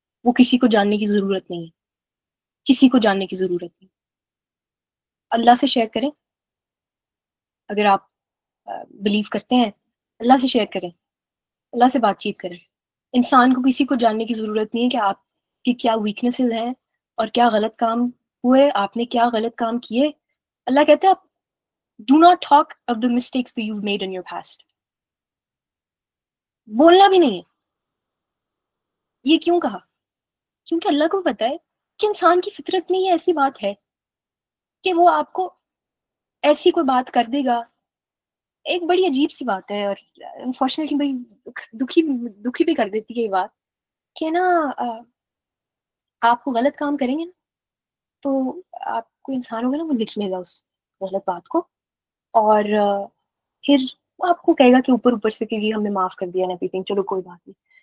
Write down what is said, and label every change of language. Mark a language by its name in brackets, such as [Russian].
[Urdu] وہ کسی کو جاننے کی ضرورت نہیں ہے, کسی کو جاننے کی ضرورت نہیں. اللہ سے شیئر کریں. اگر آپ بلیو کرتے ہیں اللہ سے شیئر کریں, اللہ سے بات چیت کریں. انسان کو کسی کو جاننے کی ضرورت نہیں ہے کہ آپ کی کیا ویکنیسز ہیں اور کیا غلط کام ہوئے, آپ نے کیا غلط کام کیے. اللہ کہتے ہیں [English] do not talk of the mistakes that you've made in your past. [Urdu] بولنا بھی نہیں ہے. یہ کیوں کہا؟ کیونکہ اللہ کو پتہ ہے کہ انسان کی فطرت میں یہ ایسی بات ہے کہ وہ آپ کو ایسی کوئی بات کر دے گا. ایک بڑی عجیب سی بات ہے, اور انفارچونیٹلی بڑی دکھی بھی کر دیتی ہے یہ بات کہ نا آپ کو غلط کام کریں گے نا تو آپ کو انسان ہوگا نا وہ لکھ لے گا اس غلط بات کو, اور پھر وہ آپ کو کہے گا کہ اوپر سے کہ جی ہم نے معاف کر دیا نا پیپنگ, چلو کوئی بات نہیں.